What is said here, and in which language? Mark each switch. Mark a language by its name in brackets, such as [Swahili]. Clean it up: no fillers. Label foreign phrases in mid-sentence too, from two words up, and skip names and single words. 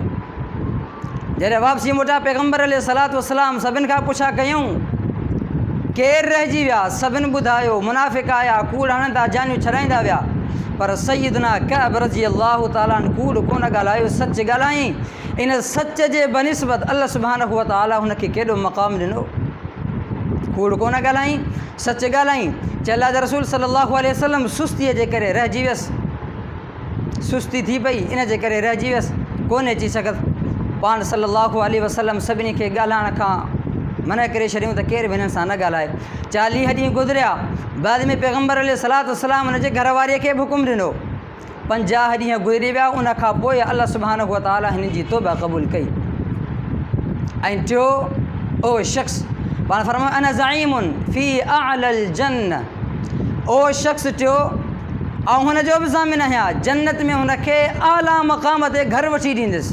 [Sindhi] जॾहिं वापसी मोटा पैगम्बर [Arabic] عليه الصلاة والسلام [Sindhi] सभिनि खां पुछा कयूं केरु रहिजी विया, सभिनि ॿुधायो मुनाफ़िक़ आया, कूड़ हणंदा, जानियूं छॾाईंदा विया, पर सईदना कैब [Arabic] رضي الله تعالى عنه [Sindhi] कूड़ कोन ॻाल्हायो, सच ॻाल्हाई। इन सच जे बनिस्बत [Arabic] الله سبحانه وتعالى [Sindhi] हुनखे केॾो मक़ाम ॾिनो। कूड़ कोन ॻाल्हाई, सच ॻाल्हाई। चए अल्लाह जा रसूल [Arabic] صلى الله عليه وسلم [Sindhi] सुस्तीअ जे करे रहिजी वियसि, सुस्ती थी पई, इन जे करे रहिजी वियसि, कोन्हे अची सघंदि। पाण [Arabic] صلى الله عليه وسلم [Sindhi] सभिनी खे ॻाल्हाइण खां मना करे छॾियूं त केरु बि हिननि सां न ॻाल्हाए। 40 ॾींहं गुज़रिया, बाद में पैगम्बर [Arabic] عليه الصلاة والسلام [Sindhi] हुनजे घरवारीअ खे बि हुकुम ॾिनो। 50 ॾींहं गुज़री विया, उन खां पोइ [Arabic] الله سبحانه وتعالى [Sindhi] हिन जी तौबा क़बूल कई। ऐं टियों ओ शख़्स पाण फरमायो [Arabic] أنا زعيم في أعلى الجنة, [Sindhi] ओ शख़्स टियों ऐं हुनजो बि ज़ामिन आहियां जन्नत में हुनखे आला मक़ाम ते घर वठी ॾींदुसि।